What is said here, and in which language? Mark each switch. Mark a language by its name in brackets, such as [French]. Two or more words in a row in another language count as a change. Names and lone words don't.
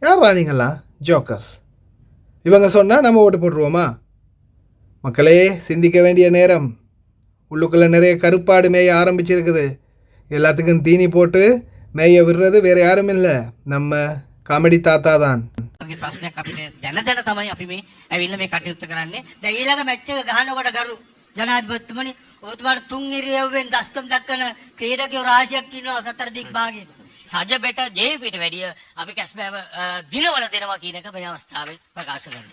[Tamil] யாரா நீங்களாம் ஜோக்கர்ஸ்? இவங்க சொன்னால் நம்ம ஓட்டு போட்டுருவோமா? மக்களே, சிந்திக்க வேண்டிய நேரம். உள்ளுக்குள்ளே நிறைய கருப்பாடு மேய ஆரம்பிச்சிருக்குது. எல்லாத்துக்கும் தீனி போட்டு மேய விடுறது வேறு யாரும் இல்லை, நம்ம காமெடி தாத்தா தான். [Sinhala] ප්‍රශ්නයක් අපිට දැන තමයි අපි මේ ඇවිල්ලා මේ කටයුත්ත කරන්නේ. දැන් ඊළඟ මැච් එක ගහනකොට ගරු ජනාධිපතිතුමනි ඔබතුමාට තුන් ඉරියව්වෙන් දස්කම් දක්වන ක්‍රීඩකයෝ රාශියක් ඉන්නවා සතර දික් භාගයේ. සජ බෙට ජේපීට වැඩිය අපි කැස්බෑව දිනවල දෙනවා කියන එක මේ අවස්ථාවේ ප්‍රකාශ කරනවා.